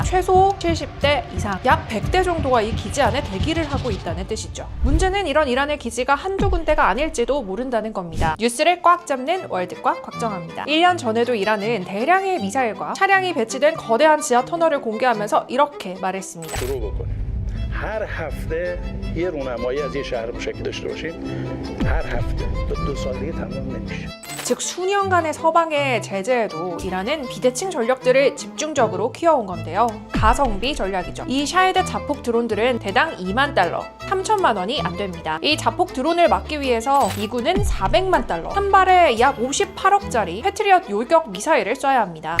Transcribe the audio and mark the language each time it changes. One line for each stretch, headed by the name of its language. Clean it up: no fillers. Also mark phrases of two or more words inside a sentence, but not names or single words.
Korean: 최소 70대 이상, 약 100대 정도가 이 기지 안에 대기를 하고 있다는 뜻이죠. 문제는 이런 이란의 기지가 한두 군데가 아닐지도 모른다는 겁니다. 뉴스를 꽉 잡는 월드꽉 곽정아입니다. 1년 전에도 이란은 대량의 미사일과 차량이 배치된 거대한 지하 터널을 공개하면서 이렇게 말했습니다.
Persian: هر هفته یه رونمایی از یه شهر مشکل داشته باشیم هر هفته تا 2سال دیگه تمام نمیشه.
Korean: 즉 수년간의 서방의 제재에도 이란은 비대칭 전력들을 집중적으로 키워온 건데요. 가성비 전략이죠. 이 샤헤드 자폭 드론들은 대당 2만 달러, 3천만 원이 안 됩니다. 이 자폭 드론을 막기 위해서 미군은 400만 달러, 한 발에 약 58억짜리 패트리엇 요격 미사일을 쏴야 합니다.